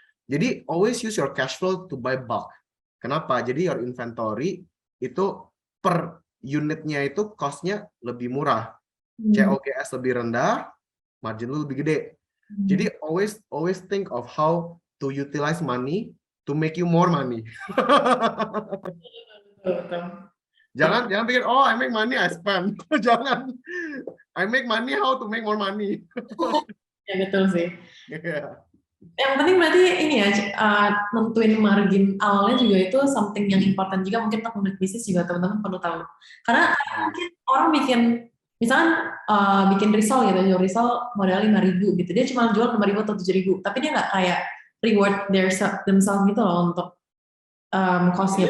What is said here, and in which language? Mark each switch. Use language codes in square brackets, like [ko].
[en] Jadi always use your cash flow to buy bulk. [id] Kenapa? Jadi your inventory itu per unitnya itu cost-nya lebih murah, COGS lebih rendah, margin lu lebih gede. [en] Jadi always think of how to utilize money to make you more money. [id] Jangan pikir [en] I make money I spend. [id] Jangan. [en] I make money how to make more money. [id] Ya betul sih. [en] Yeah. [id] Yang penting berarti ini ya, nentuin margin awalnya juga itu something yang important juga, mungkin untuk pemilik bisnis juga teman-teman perlu tahu. Karena mungkin orang bikin, misalkan bikin risol gitu, jual risol modal 5.000 gitu, dia cuma jual 5.000 atau 7.000, tapi dia nggak kayak [en] reward themselves [id] gitu loh untuk cost-nya.